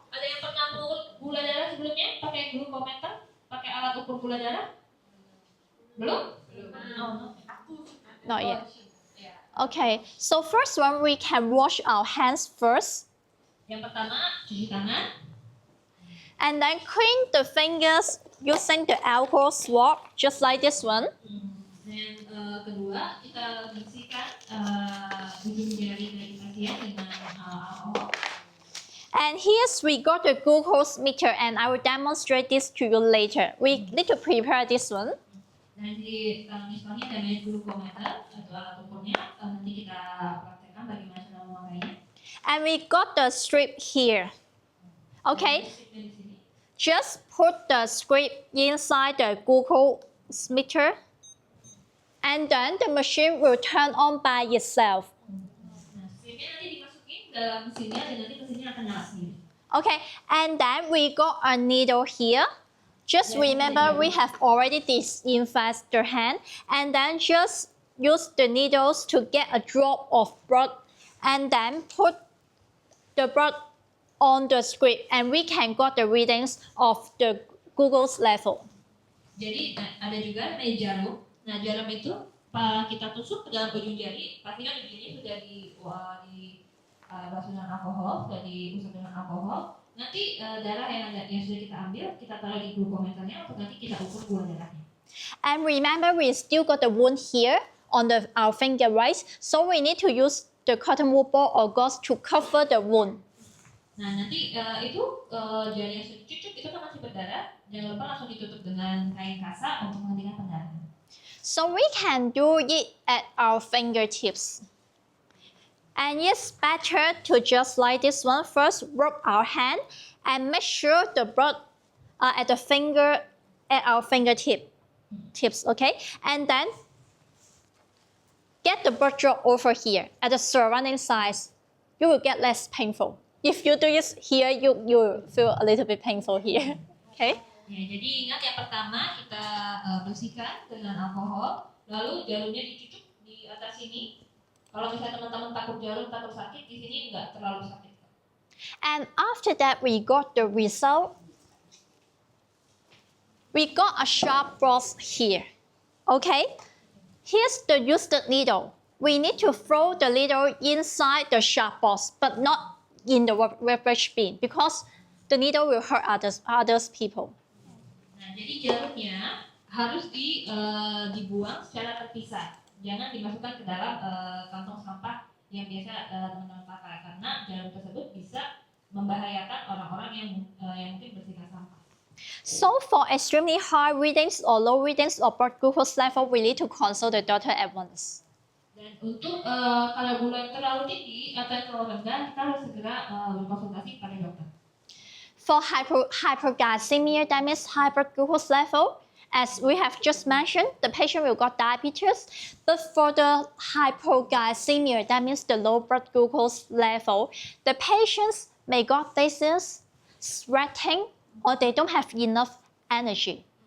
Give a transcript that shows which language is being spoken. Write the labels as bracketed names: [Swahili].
[Indonesian] Ada yang pernah mengukur gula darah sebelumnya pakai glukometer, pakai alat ukur gula darah? Belum? No. [English] Not yet. Okay, so first one we can wash our hands first. [Indonesian] Yang pertama, cuci tangan. [English] And then clean the fingers using the alcohol swab, just like this one. [Indonesian] Dan kedua, kita bersihkan ujung jari dari pasien dengan alkohol. [English] And here's we got the glucose meter, and I will demonstrate this to you later. We need to prepare this one. [Indonesian] Dan di misalnya namanya glukometer atau alat ukurnya, nanti kita praktekkan bagaimana cara memakainya. [English] And we got the strip here. Okay, just put the strip inside the glucose meter, and then the machine will turn on by itself. [Indonesian] Nah, stripnya nanti dimasukin dalam mesinnya dan nanti mesinnya akan nyala sendiri. [English] Okay, and then we got a needle here. Just remember we have already disinfected the hand, and then just use the needles to get a drop of blood, and then put the blood on the strip, and we can get the readings of the glucose level. [Indonesian] Jadi ada juga namanya jarum. Nah jarum itu kita tusuk ke dalam ujung jari. Pastikan ujung jari sudah dibasuh dengan alkohol, sudah diusap dengan alkohol. Nanti darah yang sudah kita ambil, kita taruh di glukometernya untuk nanti kita ukur gula darahnya. [English] And remember, we still got the wound here on our finger, right? So we need to use the cotton wool ball or gauze to cover the wound. [Indonesian] Nah nanti itu jari yang sudah dicucuk itu kan masih berdarah. Jangan lupa langsung ditutup dengan kain kasa untuk menghentikan pendarahan. [English] So we can do it at our fingertips. And it's better to just like this one. First, rub our hand and make sure the blood at our fingertips, okay? And then get the blood drop over here at the surrounding sides. You will get less painful. If you do this here, you will feel a little bit painful here, okay? [Indonesian] Ya, jadi ingat yang pertama kita bersihkan dengan alkohol, lalu jarumnya dicucuk di atas sini. Kalau misalnya teman-teman takut jarum, takut sakit, di sini nggak terlalu sakit. [English] And after that, we got the result. We got a sharp brush here, okay? Here's the used needle. We need to throw the needle inside the sharp brush, but not in the rubbish bin because the needle will hurt others people. [Indonesian] Nah, jadi jarumnya harus dibuang secara terpisah. Jangan dimasukkan ke dalam kantong sampah yang biasa teman-teman pakai karena jarum tersebut bisa membahayakan orang-orang yang mungkin bersihkan sampah. [English] So for extremely high readings or low readings of blood glucose level, we need to consult the doctor at once. [Indonesian] Dan untuk kalau gula yang terlalu tinggi atau yang terlalu rendah, kita harus segera berkonsultasi pada dokter. [English] For hypoglycemia, that means high blood glucose level, as we have just mentioned, the patient will got diabetes. But for the hypoglycemia, that means the low blood glucose level, the patients may got dizziness, sweating, or they don't have enough energy.